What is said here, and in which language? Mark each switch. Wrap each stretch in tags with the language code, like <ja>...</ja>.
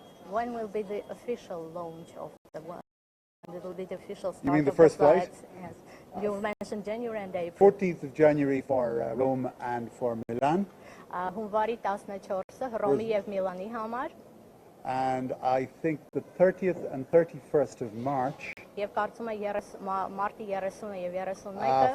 <en>When will be the official launch of the one? It will be the official start. You mean the of first flights? flight? Yes. You mentioned January and April. 14th of January for Rome and for Milan.</en> <hy>Հունվարի 14-ը Հռոմի եւ Միլանի համար</hy> <en>And I think the 30th and 31st of March</en> <hy>եւ կարծում եմ մարտի 30-ը եւ 31-ը</hy>